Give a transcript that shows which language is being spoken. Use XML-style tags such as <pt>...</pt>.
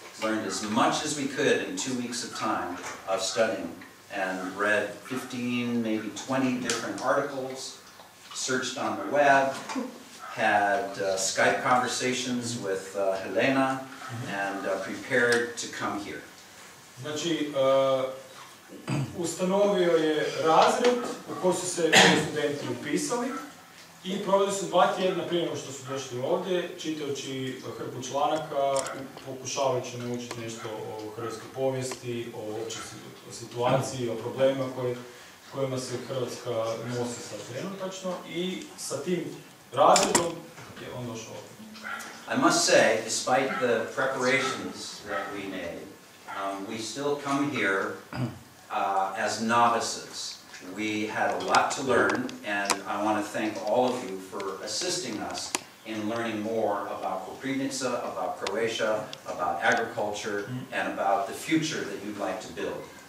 <en>Learned as much as we could in 2 weeks of time of studying, and read 15, maybe 20 different articles, searched on the web, had Skype conversations with Helena, and prepared to come here.</en> <hr>Znači, ustanovio je razred u koji su se studenti upisali i proveli su 2 tjedna prije nego što su došli ovdje, čitajući hrpu članaka, pokušavajući naučiti nešto o hrvatskoj povijesti, o općoj situaciji, o problemima kojima se Hrvatska nosi sad trenutačno i sa tim razredom je on došao ovdje.</hr> <en>I must say, despite the preparations that we made, we still come here as novices. We had a lot to learn, and I want to thank all of you for assisting us in learning more about Koprivnica, about Croatia, about agriculture, and about the future that you'd like to build.</en>